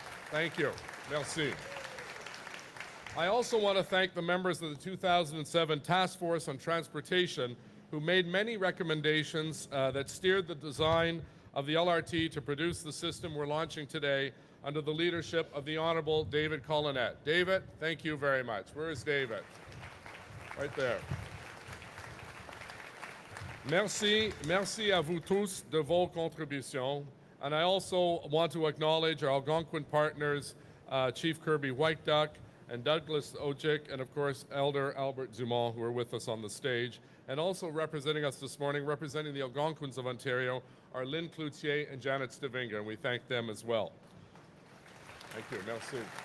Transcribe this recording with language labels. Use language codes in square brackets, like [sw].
[en] Thank you. [fr] Merci. [en] I also want to thank the members of the 2007 Task Force on Transportation who made many recommendations that steered the design of the LRT to produce the system we're launching today under the leadership of the Honourable David Collinette. David, thank you very much. Where is David? Right there. [fr] Merci à vous tous de vos contributions. [en] And I also want to acknowledge our Algonquin partners, Chief Kirby Whiteduck and Douglas Ojic, and of course, Elder Albert Dumont, who are with us on the stage. And also representing us this morning, representing the Algonquins of Ontario, are Lynn Cloutier and Janet Stavinga, and we thank them as well. Thank you. [fr] Merci.